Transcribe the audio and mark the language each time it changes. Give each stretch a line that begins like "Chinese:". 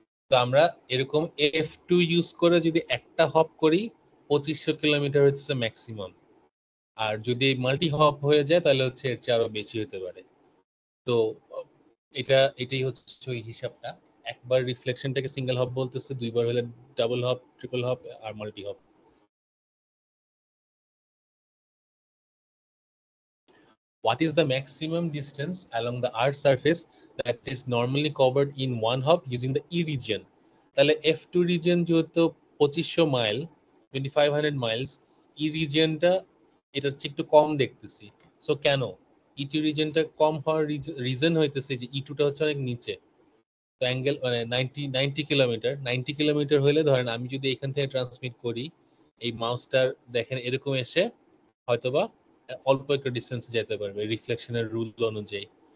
Bangla: তো আমরা এরকম F2 ইউজ করে যদি একটা হপ করি 2500 কিলোমিটার হচ্ছে ম্যাক্সিমাম। আর যদি মাল্টি হপ হয়ে যায় তাহলে হচ্ছে এর চেয়ে আরো বেশি হতে পারে। তো এটাই হচ্ছে ওই হিসাবটা। একবার রিফ্লেকশনটাকে সিঙ্গেল হপ বলতেছে, দুইবার হলে double hop, triple hop আর multi hop.
English: What is the maximum distance along the Earth's surface that is normally covered in one hop using the E region?
Bangla: তাহলে F2 region যেহেতু 2500 mile, 2500 Miles, E regionটা এটার চেয়ে একটু কম দেখতেছি। So কেন E2 regionটা কম হওয়ার reason হইতেছে যে E2 টা হচ্ছে অনেক নিচে। তো অ্যাঙ্গেল মানে 90 কিলোমিটার, 90 কিলোমিটার হলে ধরেন আমি যদি এখান থেকে ট্রান্সমিট করি, এই মাউসটার দেখেন এরকম এসে হয়তোবা অল্প একটা ডিস্টেন্সে যেতে পারবে রিফ্লেকশনের রুল অনুযায়ী।